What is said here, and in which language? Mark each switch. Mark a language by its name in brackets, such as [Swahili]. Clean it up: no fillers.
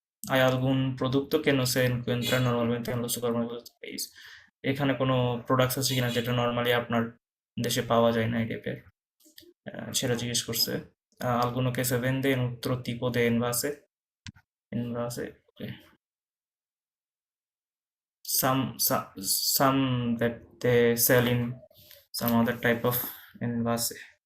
[Spanish] Hay algún producto que no se encuentra normalmente en los supermercados del país. [Bangla] এখানে কোনো products আছে কিনা যেটা নর্মালি আপনার দেশে পাওয়া যায় না, এই টাইপের সেটা জিজ্ঞেস করছে। [Spanish] alguno que se vende en otro tipo de envase, okay. [English] Some that they sell in some other type of [Spanish] envase.